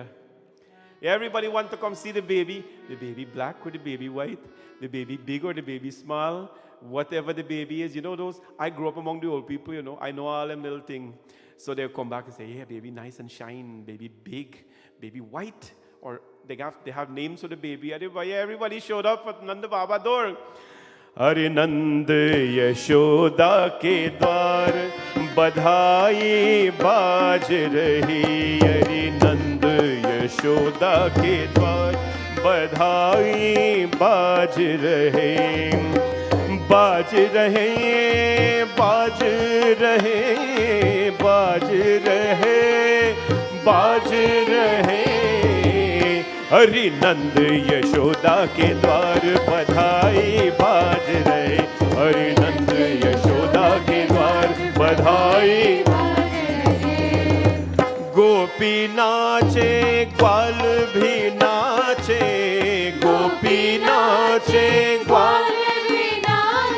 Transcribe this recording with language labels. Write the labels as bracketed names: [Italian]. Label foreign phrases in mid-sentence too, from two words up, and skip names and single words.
[English] Everybody want to come see the baby black or the baby white, the baby big or the baby small, whatever the baby is. You know those, I grew up among the old people, I know all them little things. So they'll come back and say, yeah, baby nice and shine, baby big, baby white, or they have names for the baby. Everybody showed up at Nanda Baba door. [Hindi] हरे नंद यशोदा के द्वार बधाई बाज रही. हरे नंद यशोदा के द्वार बधाई बाज रहे. बाज रहे, बाज रहे, बाज रहे, बाज रहे. हरि नंद यशोदा के द्वार बधाई बाज रहे. हरि नंद यशोदा के द्वार बधाई. गोपी नाचे ग्वाल भी नाचे, गोपी नाचे ग्वाल भी नाचे.